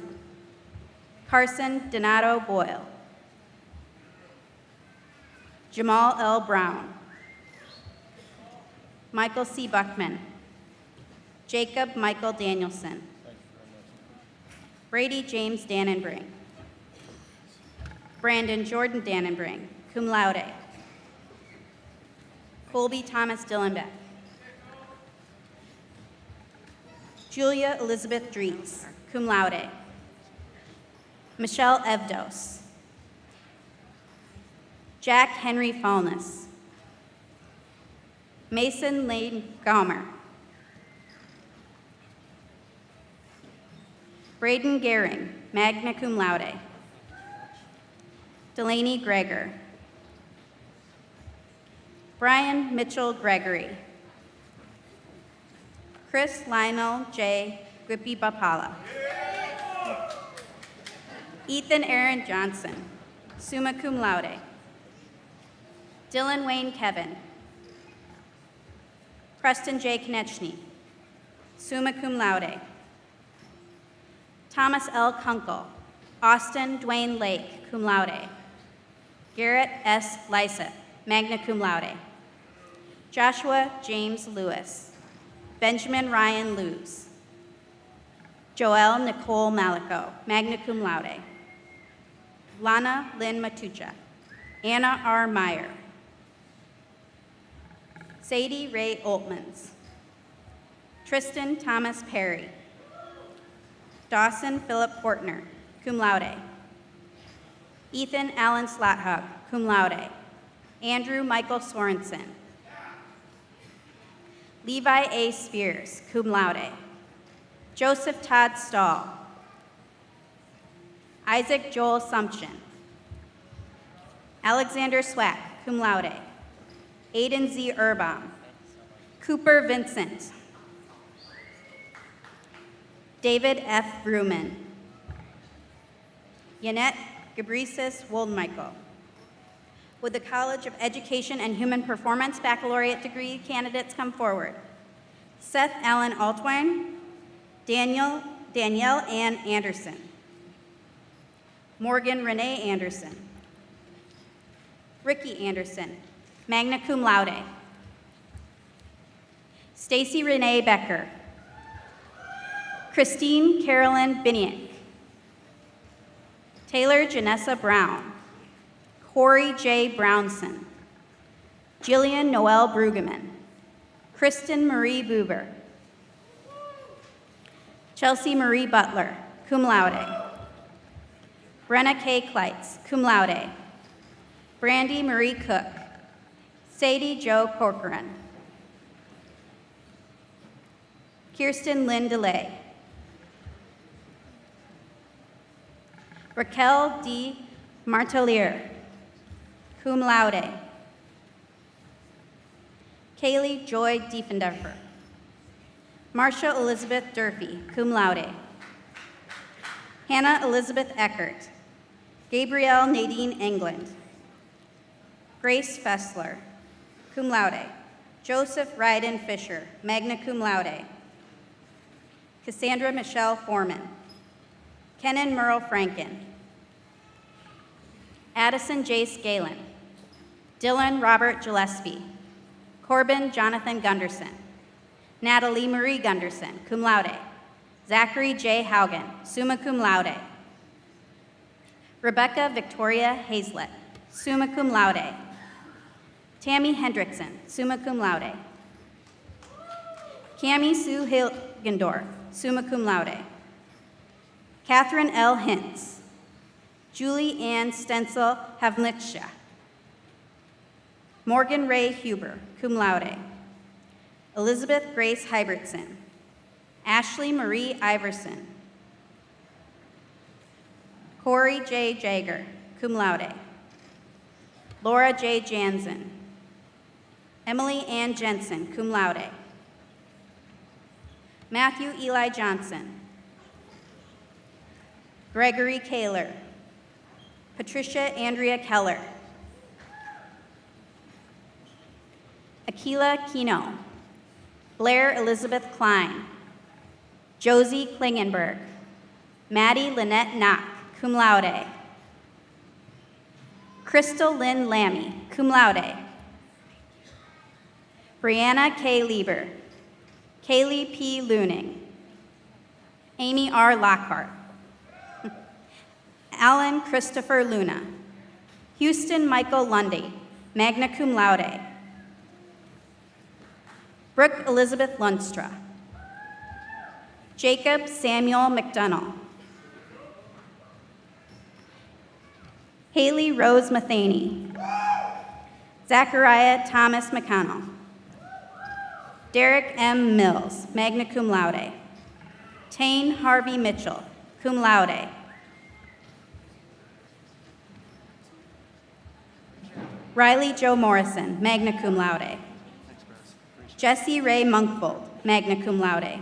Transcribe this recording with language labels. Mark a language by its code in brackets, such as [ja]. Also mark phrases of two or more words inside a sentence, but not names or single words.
[en] Carson Donato Boyle. Jamal L. Brown. Michael C. Buckman. Jacob Michael Danielson. Brady James Dannenbring. Brandon Jordan Dannenbring, [la] cum laude. [en] Colby Thomas Dillenbeck. Julia Elizabeth Dreets, [la] cum laude. [en] Michelle Evdos. Jack Henry Falness. Mason Lane Gaumer. Braden Gehring, [la] magna cum laude. [en] Delaney Greger. Brian Mitchell Gregory. Chris Lionel J. Grippy Bapala. Ethan Aaron Johnson, [la] summa cum laude. [en] Dylan Wayne Kevin. Preston J. Konechny, [la] summa cum laude. [en] Thomas L. Kunkel, Austin Dwayne Lake, [la] cum laude. [en] Garrett S. Lysett, [la] magna cum laude. [en] Joshua James Lewis. Benjamin Ryan Lewes. Joelle Nicole Malico, [la] magna cum laude. [en] Lana Lynn Matucha. Anna R. Meyer. Sadie Ray Oltmans. Tristan Thomas Perry. Dawson Philip Portner, [la] cum laude. [en] Ethan Allen Slothub, [la] cum laude. [en] Andrew Michael Sorensen. Levi A. Spears, [la] cum laude. [en] Joseph Todd Stahl. Isaac Joel Sumption. Alexander Swack, [la] cum laude. [en] Aiden Z. Urbaum. Cooper Vincent. David F. Bruman. Yannette Gabrisis Woldmichael. Would the College of Education and Human Performance baccalaureate degree candidates come forward? Seth Allen Altwine. Danielle Ann Anderson. Morgan Renee Anderson. Ricky Anderson, [la] magna cum laude. [en] Stacy Renee Becker. Christine Carolyn Biniak. Taylor Janessa Brown. Corey J. Brownson. Jillian Noel Brueggemann. Kristen Marie Buber. Chelsea Marie Butler, [la] cum laude. [en] Brenna K. Kleitz, [la] cum laude. [en] Brandy Marie Cook. Sadie Jo Corcoran. Kirsten Lynn DeLay. Raquel D. Martelier, [la] cum laude. [en] Kaylee Joy Diefenderfer. Marcia Elizabeth Durfee, [la] cum laude. [en] Hannah Elizabeth Eckert. Gabrielle Nadine England. Grace Fessler, [la] cum laude. [en] Joseph Ryden Fisher, [la] magna cum laude. [en] Cassandra Michelle Foreman. Kenan Merle Franken. Addison Jace Galen. Dylan Robert Gillespie. Corbin Jonathan Gunderson. Natalie Marie Gunderson, [la] cum laude. [en] Zachary J. Haugen, [la] summa cum laude. [en] Rebecca Victoria Hazlett, [la] summa cum laude. [en] Tammy Hendrickson, [la] summa cum laude. [en] Cami Sue Hilgendorf. [la] summa cum laude. [en] Catherine L. Hintz. Julie Ann Stenzel Havlitscha. Morgan Ray Huber, [la] cum laude. [en] Elizabeth Grace Hybertson. Ashley Marie Iverson. Corey J. Jager, [la] cum laude. [en] Laura J. Jansen. Emily Ann Jensen, [la] cum laude. [en] Matthew Eli Johnson. Gregory Kaler. Patricia Andrea Keller. Akila Kino. Blair Elizabeth Klein. Josie Klingenberg. Maddie Lynette Knock, [la] cum laude. [en] Crystal Lynn Lammy, [la] cum laude. [en] Brianna K. Lieber. Kaylee P. Looning. Amy R. Lockhart. Alan Christopher Luna. Houston Michael Lundy, [la] magna cum laude. [en] Brooke Elizabeth Lunstra. Jacob Samuel McDonnell. Haley Rose Matheny. Zachariah Thomas McConnell. Derek M. Mills, [la] magna cum laude. [en] Tane Harvey Mitchell, [la] cum laude. [en] Riley Joe Morrison, [la] magna cum laude. [en] Jesse Ray Monkfold, [la] magna cum laude.